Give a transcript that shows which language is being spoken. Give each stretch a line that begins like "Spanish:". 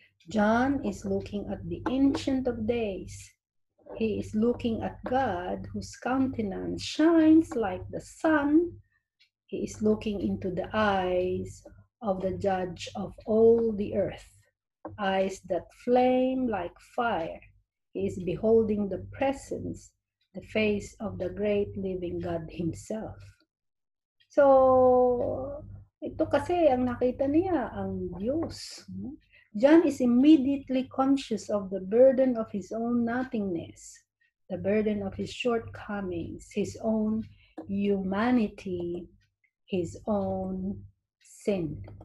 English: John is looking at the Ancient of Days. He is looking at God whose countenance shines like the sun. He is looking into the eyes of the Judge of all the earth, eyes that flame like fire. He is beholding the presence, the face of the great living God Himself.
Filipino: So, ito kasi ang nakita niya, ang Diyos.
English: John is immediately conscious of the burden of his own nothingness, the burden of his shortcomings, his own humanity, his own sin.